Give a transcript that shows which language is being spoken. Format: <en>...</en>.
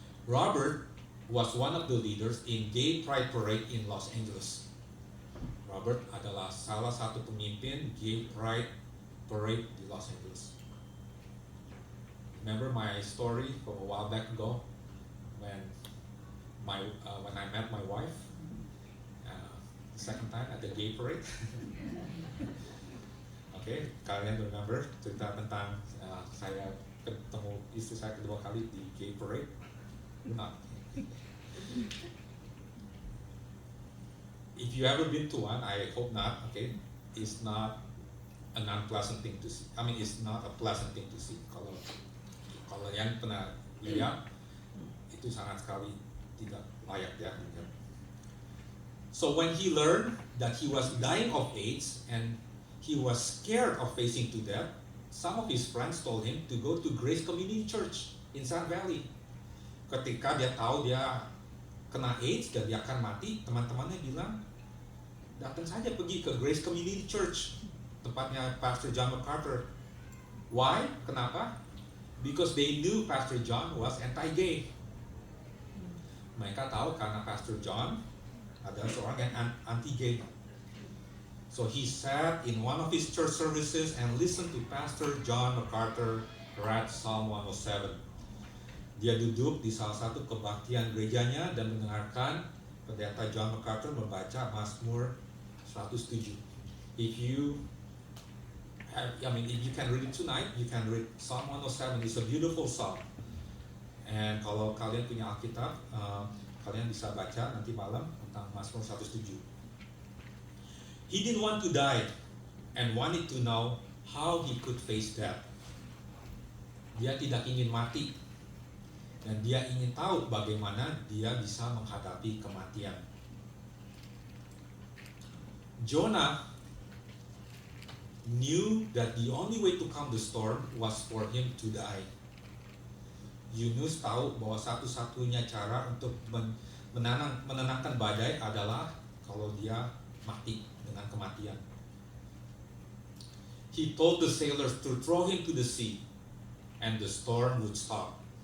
<en>Robert was one of the leaders in Gay Pride Parade in Los Angeles.</en> <id>Robert adalah salah satu pemimpin Gay Pride Parade di Los Angeles.</id> <en>Remember my story from a while back ago when I met my wife the second time at the Gay Parade.</en> <id>Okay, kalian remember cerita tentang saya ketemu istri saya kedua kali di Gay Parade? Not.</id> <en>If you ever been to one, I hope not. Okay, it's not an unpleasant thing to see. I mean, it's not a pleasant thing to see.</en> <id>Kalau yang pernah lihat, itu sangat sekali tidak layak ya.</id> <en>So when he learned that he was dying of AIDS and he was scared of facing to death, some of his friends told him to go to Grace Community Church in Sun Valley.</en> <id>Ketika dia tahu dia kena AIDS dan dia akan mati, teman-temannya bilang, datang saja pergi ke Grace Community Church, tempatnya Pastor John MacArthur. Why? Kenapa?</id> <en>Because they knew Pastor John was anti-gay.</en> <id>Mereka tahu karena Pastor John adalah seorang yang anti-gay.</id> <en>So he sat in one of his church services and listened to Pastor John MacArthur read Psalm 107.</en> <id>Dia duduk di salah satu kebaktian gerejanya dan mendengarkan pendeta John MacArthur membaca Mazmur 107.</id> <en>If you can read it tonight, you can read Psalm 107. It's a beautiful psalm.</en> <id>And kalau kalian punya Alkitab, kalian bisa baca nanti malam tentang Mazmur 107.</id> <en>He didn't want to die and wanted to know how he could face death.</en> <id>Dia tidak ingin mati dan dia ingin tahu bagaimana dia bisa menghadapi kematian.</id> <en>Jonah knew that the only way to calm the storm was for him to die.</en> <id>Yunus tahu bahwa satu-satunya cara untuk menenangkan badai adalah kalau dia mati dengan kematian.</id> <en>He told the sailors to throw him to the sea. and the storm would stop.</en>